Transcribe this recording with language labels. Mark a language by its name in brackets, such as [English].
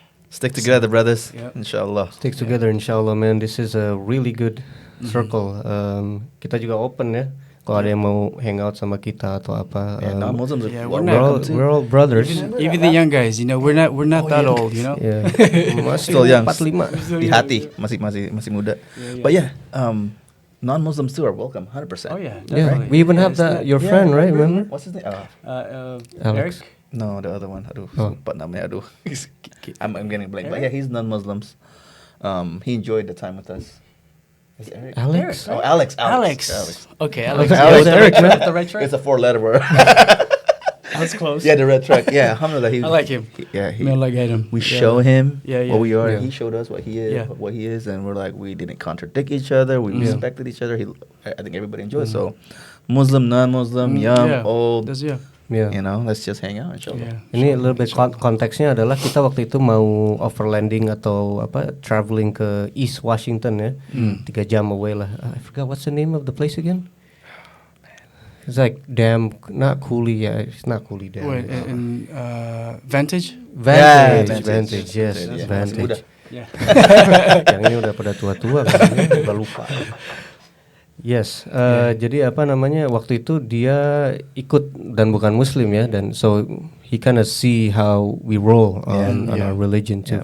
[English] Stick together, brothers. Inshallah. Stick together, inshallah, man. This is a really good circle. [Indonesian] Kita juga open ya. Kalau ada yang mau hang out sama kita atau apa. [English] Non-Muslims we're all brothers. Even the young guys, you know, we're not that old, you know. Yeah. Still young. 45. [Indonesian] Di hati masih muda. [English] But yeah, non-Muslims too are welcome, 100%. Oh yeah, definitely. We even have your friend, right? Remember? What's his name? Alex. No, the other one. [Indonesian] Lupa namanya. [English] I'm getting blank. But yeah, he's non-Muslims. He enjoyed the time with us. Is it Eric? Alex? Oh, Alex. Okay, Alex. Alex. Eric, man. The right track? It's a 4-letter word. That's close. Yeah, the red truck. Yeah, alhamdulillah. I like him. He, I like him. we show him what we are. Yeah. He showed us what he is, Yeah. what he is, and we're like, we didn't contradict each other. We respected each other. I think everybody enjoyed. So, Muslim, non-Muslim, young, old, That's, yeah. you know, let's just hang out, inshallah. Yeah. [Indonesian] Ini lebih konteksnya adalah kita waktu itu mau overlanding atau traveling ke East Washington ya, 3 jam away lah. [English] I forgot what's the name of the place again. It's like not Cooley, it's not Cooley Dam. Wait, Vantage? Vantage, yes, Yeah. Vantage. Yeah. [Indonesian] Yang ini udah pada tua-tua kan, udah lupa. Yes, jadi waktu itu dia ikut dan bukan Muslim ya, dan [English] so he kind of see how we roll on our religion too.